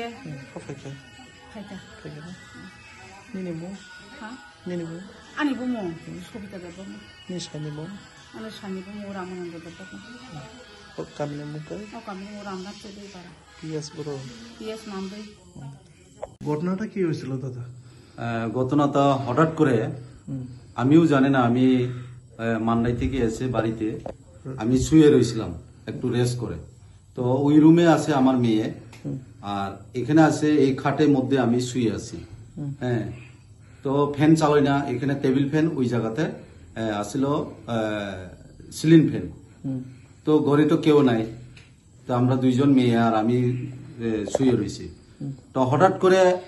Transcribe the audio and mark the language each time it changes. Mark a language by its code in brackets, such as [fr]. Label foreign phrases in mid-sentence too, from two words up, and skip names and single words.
[brx] फैका फैका निनिमो हां निनिमो आनि बुमो सबिता दबो नि सानिमो आनि सानिबो रामानन्द दबो कामने मुका कामने रामनाथ चौधरी पारा पिएस बरो पिएस नामदै [bn] ঘটনাটা কি হয়েছিল দাদা ঘটনাটা হঠাৎ করে আমিও জানি না আমি মান্দাই থেকে এসে বাড়িতে আমি শুয়ে রইছিলাম একটু রেস্ট করে তো ওই রুমে আছে আমার মেয়ে আর এখানে আছে এই খাটের মধ্যে আমি শুয়ে আছি হ্যাঁ তো ফ্যান চালাই না এখানে [en] table fan [bn] ওই জায়গাতে আসিল [en] ceiling fan [bn] তো ঘরে তো কেউ নাই তো আমরা দুইজন মেয়ে আর আমি শুয়ে রয়েছি তো হঠাৎ করে